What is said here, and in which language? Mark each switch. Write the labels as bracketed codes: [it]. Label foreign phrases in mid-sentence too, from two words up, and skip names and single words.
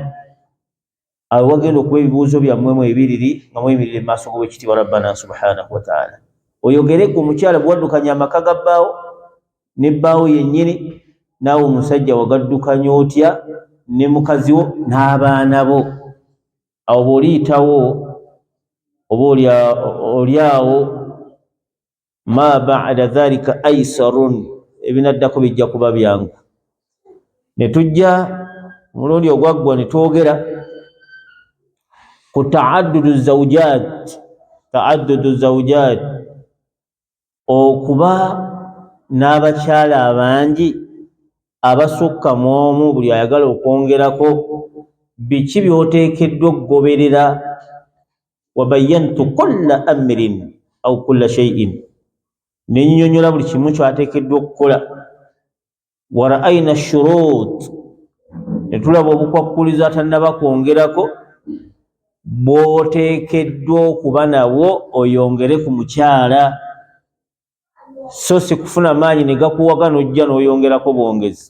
[lg] Awo wagenda okuba ebibuuzo byammwe mwebiriri nga mweyimirire mu maaso g'Oweekitiibwa [ar] ربنا سبحانه و تعالى. [lg] Oyogere ku omukyala bwe waddukanya amaka ga bbaawo ne bbaawo yennyini, naawe omusajja wagaddukanya otya ne mukazi wo n'abaana bo. Awo bw'oliyitawo oba oliawo [ar] ما بعد ذلك أيسر, [lg] ebinaddako bijja kuba byangu. Ne tujja omulundi ogwaggwa ne twogera ku [ar] تعدد الزوجات, [lg] okuba n'abakyala abangi abasukka mu omu, buli ayagala okwongerako. Biki by'oteekeddwa okugoberera? [ar] و بينت كل أمر أو كل شيء, [lg] nennyonnyola buli kimu kyateekeddwa okukola. [ar] و رأينا شروط, [lg] ne tulaba obukwakkulizo atannaba kwongerako bw'oteekeddwa okuba nabwo oyongere ku mukyala, so si kufuna maanyi ne gakuwaga n'ojja n'oyongerako bwongezi.